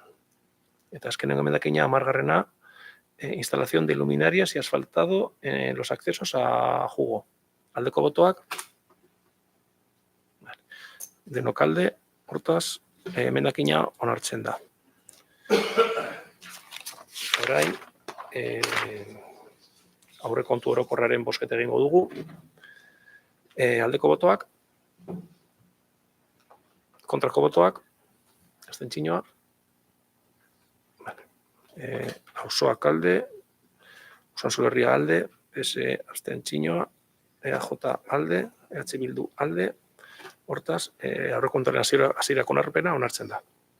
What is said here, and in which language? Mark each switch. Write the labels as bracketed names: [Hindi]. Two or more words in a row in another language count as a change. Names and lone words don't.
[Basque] Eta azkenengo emendakina 10garrena, [Spanish] instalación de luminarias y asfaltado en los accesos a Jugo. [Basque] Aldeko botoak, denok alde, hortaz, emendakina onartzen da. Orain, aurrekontu orokorraren bozketa egingo dugu. Aldeko botoak, kontrako botoak, abstentzioa, auzoak alde, Usanzu Herria alde, PS abstentzioa, EAJ alde, EH Bildu alde, hortaz, aurrekontuaren hasierako onarpena onartzen da.